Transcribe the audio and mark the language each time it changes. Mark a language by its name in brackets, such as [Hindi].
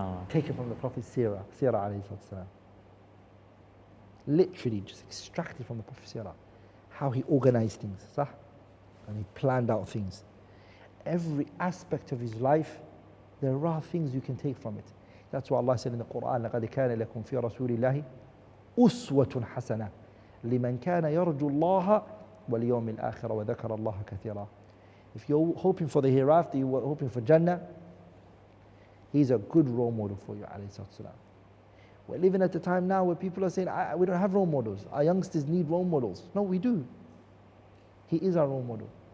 [English] Taken from the Prophet's seerah alayhi salatu wasalam. Literally just extracted from the Prophet's seerah. How he organized things, [Arabic] صح? [English] And he planned out things. Every aspect of his life, there are things you can take from it. That's why Allah said in the Quran, [Arabic] لَقَدْ كَانَ لَكُمْ فِي رَسُولِ اللَّهِ أُسْوَةٌ حَسَنَةٌ لِمَنْ كَانَ يَرْجُو اللَّهَ وَالْيَوْمِ الْآخِرَ وَذَكَرَ اللَّهَ كَثِيرًا. [English] If you're hoping for the hereafter, you're hoping for Jannah, he's a good role model for you, alayhi salatu wasalam. We're living at a time now where people are saying, we don't have role models. Our youngsters need role models. No, we do. He is our role model.